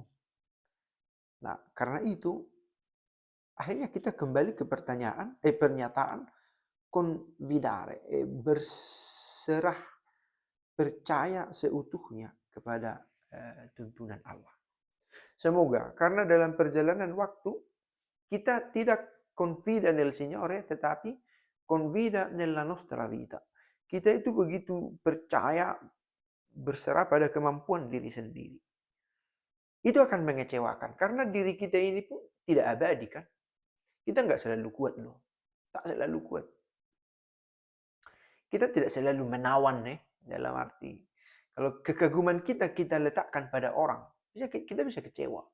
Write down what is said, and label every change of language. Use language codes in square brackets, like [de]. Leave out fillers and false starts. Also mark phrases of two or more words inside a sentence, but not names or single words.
[id] Nah, karena itu akhirnya kita kembali ke pernyataan convidare, berserah, percaya seutuhnya kepada tuntunan Allah. Semoga karena dalam perjalanan waktu kita tidak [it] confida nel Signore, [id] tetapi [it] confida nella nostra vita. [id] Kita itu begitu percaya, berserah pada kemampuan diri sendiri. Itu akan mengecewakan karena diri kita ini pun tidak abadi kan. Kita nggak selalu kuat loh. Tak selalu kuat. Kita tidak selalu menawan dalam arti kalau kekaguman kita letakkan pada orang, kita bisa kecewa.